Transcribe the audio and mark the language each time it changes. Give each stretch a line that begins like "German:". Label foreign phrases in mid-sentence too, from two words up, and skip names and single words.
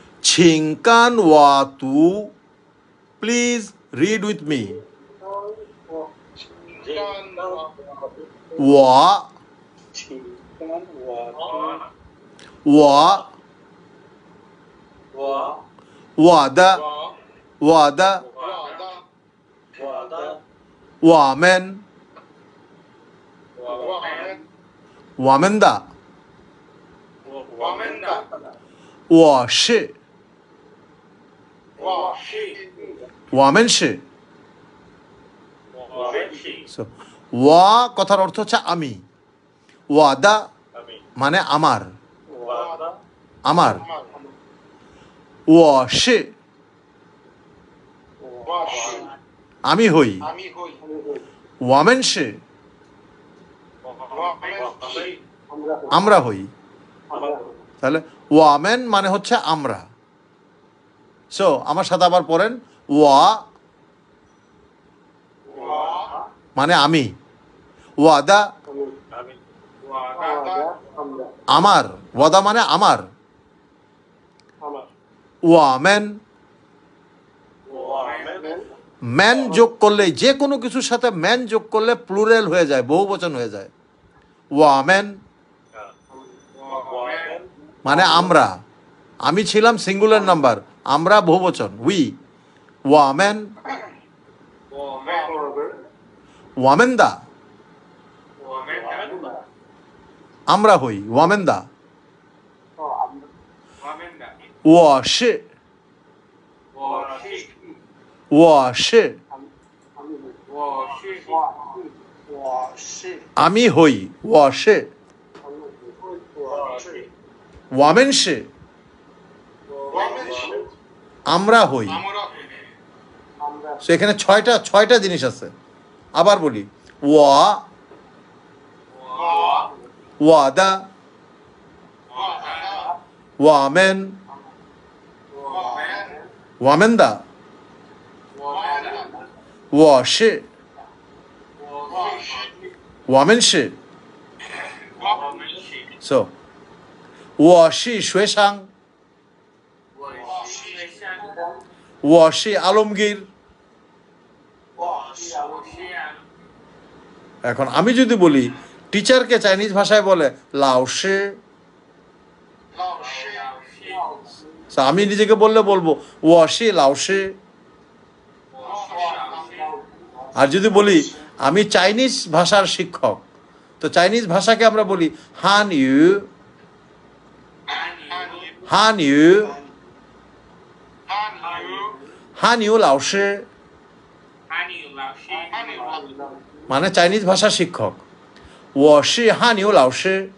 Chinese: 请跟我读
English: Please read with me
Chinese: 我的我们的我是我们是
Bangla: So, ওয়া কথার অর্থ হচ্ছে আমি ওয়াদা মানে আমার আমার
Chinese: 我是
Bangla: আমি হই
Chinese: 我们是
Bangla: আমরা হই তাহলে 我们 মানে হচ্ছে আমরা সো আমার সাথে আবার পড়েন 我 মানে আমি 我的 আমার 我的 মানে আমার 我们 ম্যান যোগ করলে যে কোনো কিছুর সাথে ম্যান যোগ করলে প্লুরাল হয়ে যায় বহুবচন হয়ে যায় 我们 মানে আমরা আমি ছিলাম
English: singular number
Bangla: আমরা বহুবচন উই
Chinese: 我们 我们的
Bangla: আমরা হই
Chinese: 我们的我是
Bangla: আমি হই
Chinese: 我是我们是
Bangla: আমরা হই সেখানে ছয়টা জিনিস আছে আবার বলি
Chinese: 我的我们我们的我是我们是
Bangla: So
Chinese: 我是学生我是
Bangla: আলমগীর এখন আমি যদি বলি টিচারকে চাইনিজ ভাষায় বলে লাওশি আমি নিজেকে বললে বলবো
Chinese: 我是老师
Bangla: আর যদি বলি আমি চাইনিজ ভাষার শিক্ষক তো চাইনিজ ভাষাকে আমরা বলি
Chinese: 汉语汉语老师
Bangla: মানে চাইনিজ ভাষার শিক্ষক
Chinese: 我是汉语老师